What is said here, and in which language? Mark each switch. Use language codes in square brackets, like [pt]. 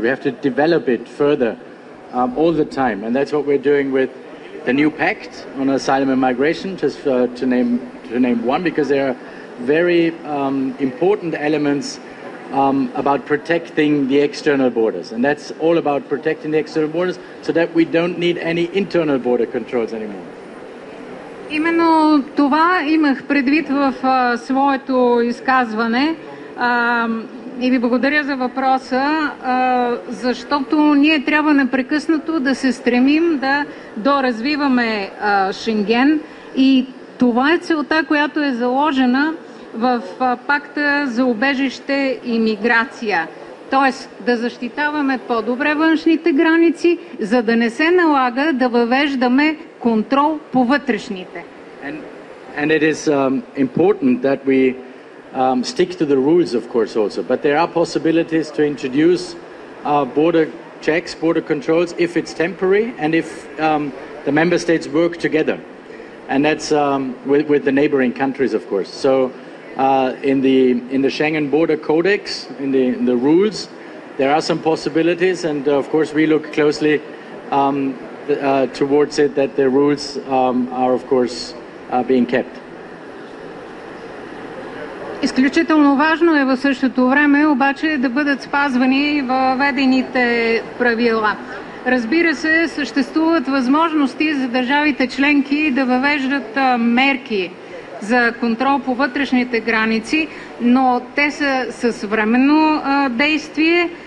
[en] We have to develop it further all the time, and that's what we're doing with the new pact on asylum and migration, just to name one, because there are very important elements about protecting the external borders, and that's all about protecting the external borders so that we don't need any internal border controls anymore. [bg] Именно това имах предвид в своето изказване. И ви благодаря за въпроса, защото ние трябва непрекъснато да се стремим да доразвиваме Шенген, и това е целта, която е заложена в пакта за убежище и миграция. Тоест да защитаваме по-добре външните граници, за да не се налага да въвеждаме контрол по вътрешните. [en] And it is important that we stick to the rules, of course, also. But there are possibilities to introduce border checks, border controls, if it's temporary and if the member states work together. And that's with the neighboring countries, of course. So in the Schengen Border Codex, in the rules, there are some possibilities, and of course we look closely towards it, that the rules are, of course, being kept. [bg] Изключително важно е в същото време обаче да бъдат спазвани въведените правила. Разбира се, съществуват възможности за държавите членки да въвеждат мерки за контрол по вътрешните граници, но те са с временно действие.